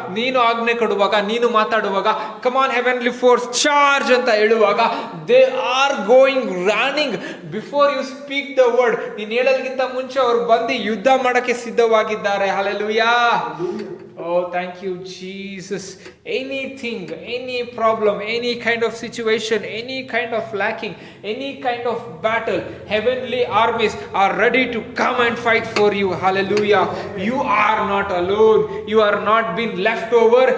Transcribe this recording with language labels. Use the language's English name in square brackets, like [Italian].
[Kannada] ನೀನು ಆಜ್ಞೆ ಕೊಡುವಾಗ, ನೀನು ಮಾತಾಡುವಾಗ, [English] come on heavenly force charge [Kannada] ಅಂತ ಹೇಳುವಾಗ, [English] they are going running before you speak the word. [Kannada] ನೀನು ಹೇಳೋದಕ್ಕಿಂತ ಮುಂಚೆ ಅವರು ಬಂದು ಯುದ್ಧ ಮಾಡಕ್ಕೆ ಸಿದ್ಧವಾಗಿದ್ದಾರೆ. [English] Hallelujah. Oh, thank you, Jesus. Anything, any problem, any kind of situation, any kind of lacking, any kind of battle, heavenly armies are ready to come and fight for you. Hallelujah. You are not alone. You are not been left over.